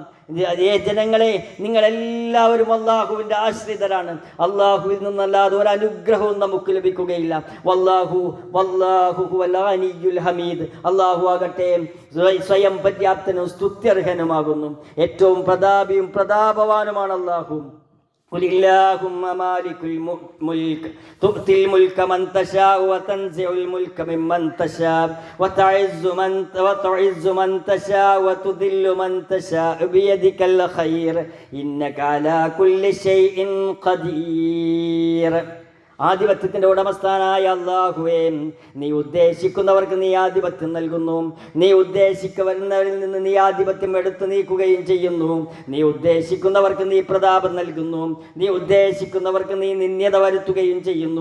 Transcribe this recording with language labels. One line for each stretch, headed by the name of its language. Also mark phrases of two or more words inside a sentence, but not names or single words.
Malayalam: ജനങ്ങളെ, നിങ്ങളെല്ലാവരും അള്ളാഹുവിൻ്റെ ആശ്രിതരാണ്. അള്ളാഹുവിൽ നിന്നല്ലാതെ ഒരു അനുഗ്രഹവും നമുക്ക് ലഭിക്കുകയില്ല.
Arabic: والله هو الغني الحميد.
Malayalam: അള്ളാഹു ആകട്ടെ സ്വയം പര്യാപ്തനും സ്തുത്യർഹനുമാകുന്നു. ഏറ്റവും പ്രതാപിയും പ്രതാപവാനുമാണ് അള്ളാഹു.
Arabic: قل اللهم مالك الملك تؤتي الملك من تشاء وتنزع الملك ممن تشاء وتعز من تشاء وتذل من تشاء بيدك الخير إنك على كل شيء قدير.
Malayalam: ആധിപത്യത്തിൻ്റെ ഉടമസ്ഥാനായ അല്ലാഹുവേ, നീ ഉദ്ദേശിക്കുന്നവർക്ക് നീ ആധിപത്യം നൽകുന്നു. നീ ഉദ്ദേശിക്കുന്നവരിൽ നിന്ന് നീ ആധിപത്യം എടുത്തു നീക്കുകയും ചെയ്യുന്നു. നീ ഉദ്ദേശിക്കുന്നവർക്ക് നീ പ്രതാപം നൽകുന്നു. നീ ഉദ്ദേശിക്കുന്നവർക്ക് നീ നിന്ദ്യത വരുത്തുകയും ചെയ്യുന്നു.